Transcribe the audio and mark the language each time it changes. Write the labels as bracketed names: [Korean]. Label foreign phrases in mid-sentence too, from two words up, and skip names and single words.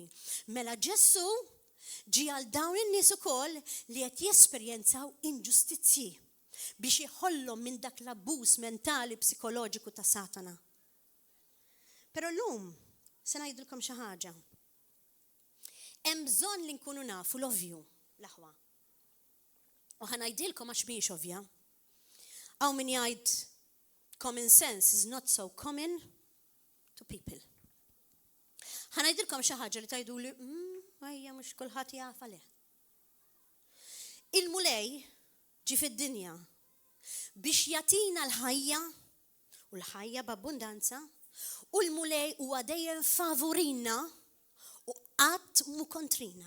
[Maltese] Mela Ġesu ġi għal dawn in-nies ukoll li qed jesperjenzaw inġustizzji biex iħollhom minn dak l-abbuż mentali psikoloġiku ta' Satana. Però llum se ngħidilkom xi ħaġa. Hemm bżonn li nkunu nafu l-ovvju l-aħwa. U ħanajdilkom għax mhijiex ovvja. Hawn min jgħid [English] common sense is not so common to people. [Maltese] Ħanajdilkom xi ħaġa li tgħiduli Ejja, mhux kulħadd jaf għalih. Il-mulej ġi fid-dinja biex jagħtina l-ħajja u l-ħajja b'abbundanza u l-mulej huwa dejjem favorina u qatt mu kontrina.